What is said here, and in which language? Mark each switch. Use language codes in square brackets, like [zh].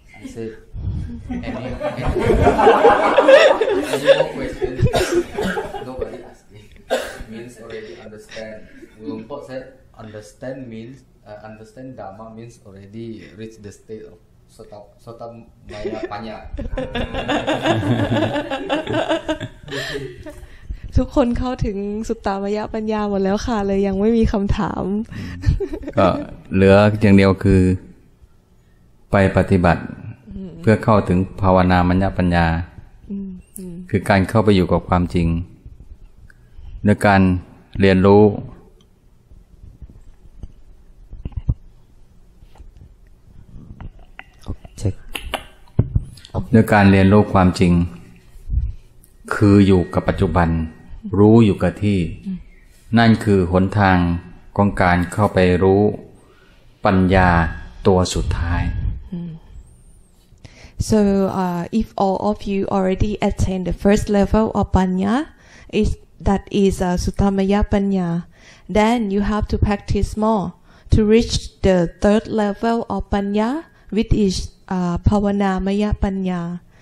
[en] I said, any more questions? Nobody asking. Means already understand. Lungpo said understand means understand Dhamma means already reach the state of Sotamaya Panya. [th] ทุกคนเข้าถึงสุตตามยปัญญาหมดแล้วค่ะเลยยังไม่มีคำถาม ก็เหลืออย่างเดียวคือไปปฏิบัติเพื่อเข้าถึงภาวนามัญญปัญญาคือการเข้าไปอยู่กับความจริงด้วยการเรียนรู้ ด้วยการเรียนรู้ความจริงคืออยู่กับปัจจุบันรู้อยู่กับที่นั่นคือหนทางของการเข้าไปรู้ปัญญาตัวสุดท้าย [en] So if all of you already attain the first level of Panya, that is Suttamaya Panya, then you have to practice more to reach the third level of Panya, which is Pavanamaya Panya.